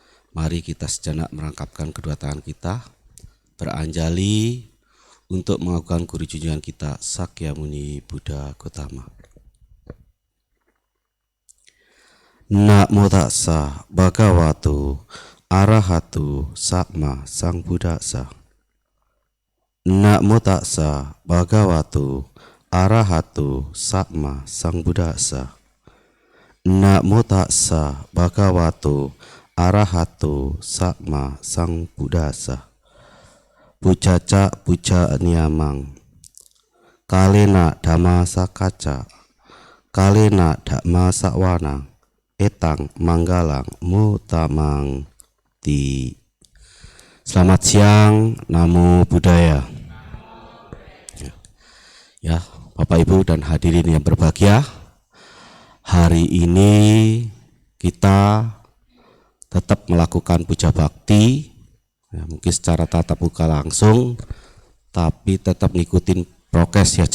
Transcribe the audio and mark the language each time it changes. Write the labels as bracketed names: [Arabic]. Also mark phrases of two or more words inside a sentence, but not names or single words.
[Indonesian] Mari kita sejenak merangkapkan kedua tangan kita, beranjali untuk mengakukan guru junjungan kita Sakyamuni Buddha Gautama. [Pali] Namo tassa bhagavato arahato sama sambuddhassa. Namo tassa bhagavato arahato sama sambuddhassa. Namo tassa bhagavato arahato sama sambuddhassa. Pujaca puja niyamang kalena dhamma sakaca kalena dhamma sawana etang manggalang mutamang ti. [Indonesian] Selamat siang, [Pali] namo buddhaya. [Indonesian] Ya, Bapak Ibu dan hadirin yang berbahagia, hari ini kita tetap melakukan puja bakti, ya, mungkin secara tatap muka langsung, tapi tetap ngikutin prokes ya.